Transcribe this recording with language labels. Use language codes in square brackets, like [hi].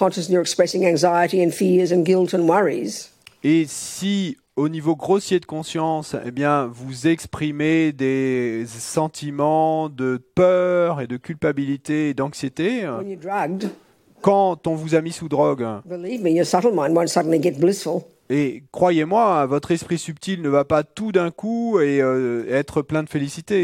[en] you're expressing anxiety and fears and guilt and worries, [fr] Et si, au niveau grossier de conscience, vous exprimez des sentiments de peur et de culpabilité et d'anxiété, [en] when you're drugged, [fr] quand on vous a mis sous drogue, [en] believe me, your subtle mind won't suddenly get blissful. [fr] et croyez-moi, votre esprit subtil ne va pas tout d'un coup être plein de félicité.